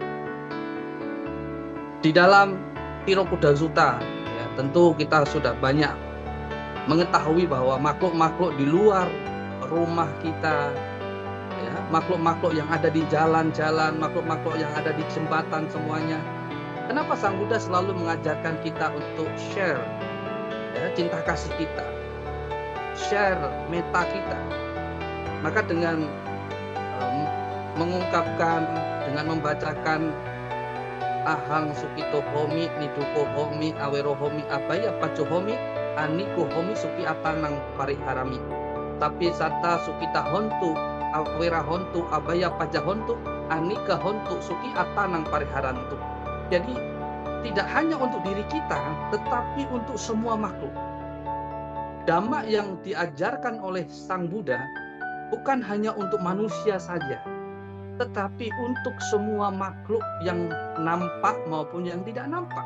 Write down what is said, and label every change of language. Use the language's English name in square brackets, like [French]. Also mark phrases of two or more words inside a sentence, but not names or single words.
[Indonesian] Di dalam Tirokuda Sutta, ya, tentu kita sudah banyak mengetahui bahwa makhluk-makhluk di luar rumah kita, ya, makhluk-makhluk yang ada di jalan-jalan, makhluk-makhluk yang ada di jembatan, semuanya. Kenapa Sang Buddha selalu mengajarkan kita untuk share, ya, cinta kasih kita, share meta kita? Maka dengan mengungkapkan, dengan membacakan [Pali] ahang sukito homi, niduko homi, awero homi, abaya paco homi, aniko homi suki atanang pariharami. Tapi sata sukita hontu, awera hontu, abaya paja hontu, anika hontu suki atanang pariharantu. [Indonesian] Jadi tidak hanya untuk diri kita, tetapi untuk semua makhluk. Dhamma yang diajarkan oleh Sang Buddha bukan hanya untuk manusia saja, tetapi untuk semua makhluk yang nampak maupun yang tidak nampak.